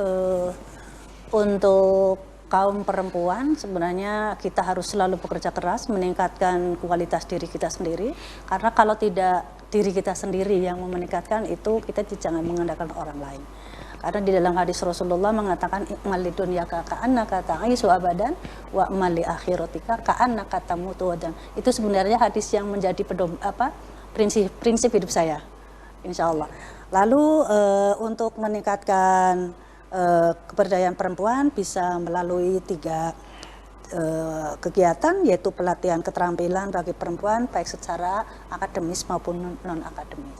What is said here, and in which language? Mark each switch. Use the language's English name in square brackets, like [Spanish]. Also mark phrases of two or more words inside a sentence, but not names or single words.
[Indonesian] Untuk kaum perempuan sebenarnya kita harus selalu bekerja keras meningkatkan kualitas diri kita sendiri, karena kalau tidak diri kita sendiri yang meningkatkan itu, kita jangan mengandalkan orang lain. Karena di dalam hadis Rasulullah mengatakan [Arabic] اعمل لدنياك كأنك تعيش أبدا واعمل لآخرتك كأنك تموت غدا. [Indonesian] Itu sebenarnya hadis yang menjadi prinsip hidup saya, [Arabic] إن شاء الله. [Indonesian] Lalu untuk meningkatkan keberdayaan perempuan bisa melalui 3 kegiatan, yaitu pelatihan keterampilan bagi perempuan baik secara akademis maupun non-akademis.